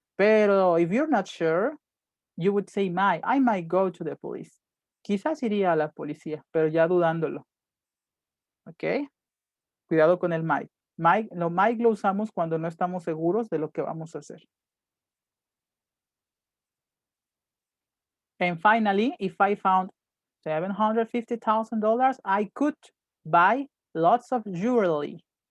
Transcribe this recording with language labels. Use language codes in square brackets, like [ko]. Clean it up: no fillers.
[es] Pero [en] if you're not sure, you would say might. I might go to the police. [es] Quizás iría a la policía, pero ya dudándolo. ¿Ok? Cuidado con el might. Might lo usamos cuando no estamos seguros de lo que vamos a hacer. [en] And finally, if I found $750,000, I could buy lots of jewelry.